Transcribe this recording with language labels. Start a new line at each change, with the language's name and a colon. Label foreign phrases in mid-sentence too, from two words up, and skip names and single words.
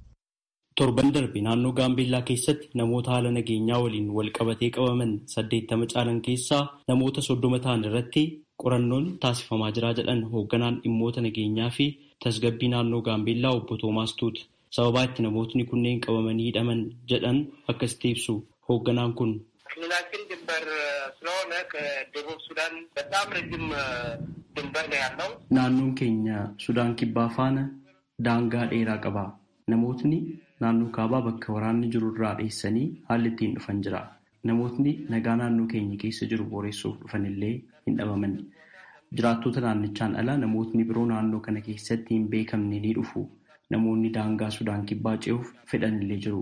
Oromo: Torban darbe naannoo Gaambeellaa keessatti namoota haala nageenyaa waliin wal qabatee qabaman 80 caalan keessaa namoota 30 ta'an irratti qorannoon taasifamaa jira jedhan hoogganaan dhimmoota nageenyaa fi tasgabbii naannoo Gaambeellaa obbo Toomaas Tuut. Sababaa itti namootni kunneen qabamanii hidhaman jedhan akkasitti ibsu hoogganaan kun.
Amharic: ክልላችን ድንበር ስለሆነ ከደቡብ ሱዳን በጣም ረጅም ድንበር ነው ያለው።
Oromo: naannoon keenya Sudaan kibbaa fana daangaa dheeraa qaba namootni naannoo kaabaa bakka waraanni jiru irraa dheessanii haalli ittiin dhufan jira. Namootni nagaa naannoo keenya keessa jiru boreessuuf dhufanillee hin dhabaman. Jiraattota naannichaan ala namootni biroo naannoo kana keessatti hin beekamne ni dhufu. Namoonni daangaa Sudaan kibbaa ce'uuf fedhanillee jiru.